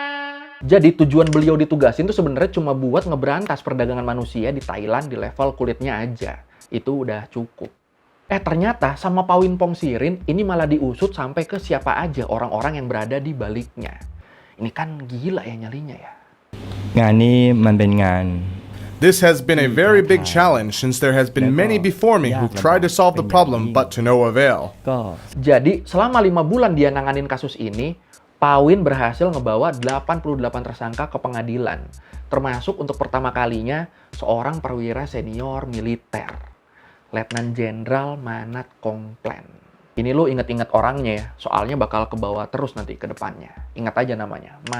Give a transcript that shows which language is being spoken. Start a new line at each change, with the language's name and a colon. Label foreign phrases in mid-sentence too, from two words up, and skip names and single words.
Indonesian: Jadi tujuan beliau ditugasin tuh sebenarnya cuma buat ngeberantas perdagangan manusia di Thailand di level kulitnya aja. Itu udah cukup. Ternyata sama Pawin Pongsirin ini malah diusut sampai ke siapa aja orang-orang yang berada di baliknya. Ini kan gila ya nyalinya ya.
Thai: งานนี้มันเป็นงาน
English: This has been a very big challenge since there has been many before me who've tried to solve the problem but to no avail.
Thai: ก็
Indonesian: Jadi selama 5 bulan dia nanganin kasus ini, Pawin berhasil ngebawa 88 tersangka ke pengadilan. Termasuk untuk pertama kalinya seorang perwira senior militer, Letnan Jenderal Manat Kongplen. Ini lu inget-inget orangnya ya, soalnya bakal kebawa terus nanti ke depannya.